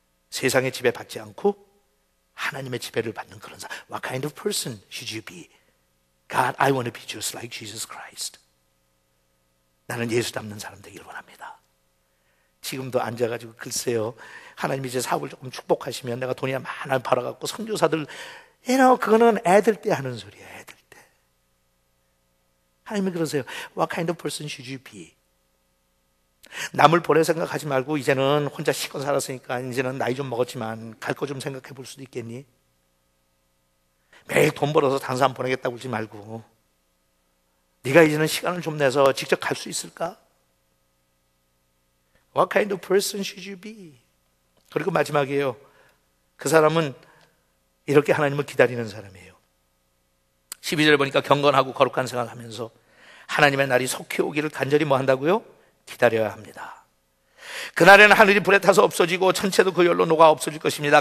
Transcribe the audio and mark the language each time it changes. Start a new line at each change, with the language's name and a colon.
Korean: 세상의 지배받지 않고 하나님의 지배를 받는 그런 사람.
English: What kind of person should you be? God, I want to be just like Jesus Christ.
Korean: 나는 예수 닮는 사람 되기를 원합니다. 지금도 앉아가지고 글쎄요 하나님이 제 사업을 조금 축복하시면 내가 돈이 많이 벌어갖고 선교사들 그거는 애들 때 하는 소리예요. 애들 때. 하나님이 그러세요.
English: What kind of person should you be?
Korean: 남을 보낼 생각하지 말고 이제는 혼자 시건 살았으니까 이제는 나이 좀 먹었지만 갈 거 좀 생각해 볼 수도 있겠니? 매일 돈 벌어서 다른 사람 보내겠다고 그러지 말고 네가 이제는 시간을 좀 내서 직접 갈 수 있을까?
English: What kind of person should you be?
Korean: 그리고 마지막이에요. 그 사람은 이렇게 하나님을 기다리는 사람이에요. 12절에 보니까 경건하고 거룩한 생활을 하면서 하나님의 날이 속히 오기를 간절히 뭐 한다고요? 기다려야 합니다. 그날에는 하늘이 불에 타서 없어지고 천체도 그 열로 녹아 없어질 것입니다.